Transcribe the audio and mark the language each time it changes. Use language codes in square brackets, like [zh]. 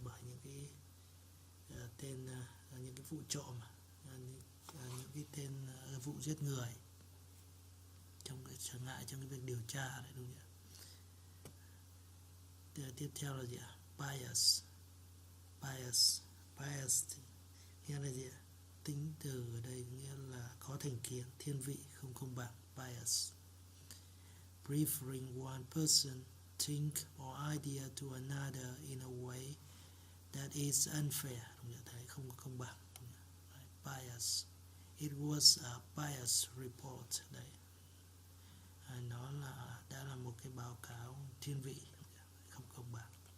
[vi] Bởi những cái tên những cái vụ trộm, những cái tên vụ giết người, trong cái trở ngại trong cái việc điều tra đấy, đúng chưa? Tiếp theo là gì ạ? Bias nghĩa là gì ạ? Tính từ ở đây nghĩa là có thành kiến, thiên vị, không công bằng. [en] Bias, preferring one person, think or idea to another in a way that is unfair, [vi] đúng chưa? Đấy, không có công bằng. [en] Bias, it was a bias report. [vi] Đấy, nó đã là một cái báo cáo thiên vị, không công bằng.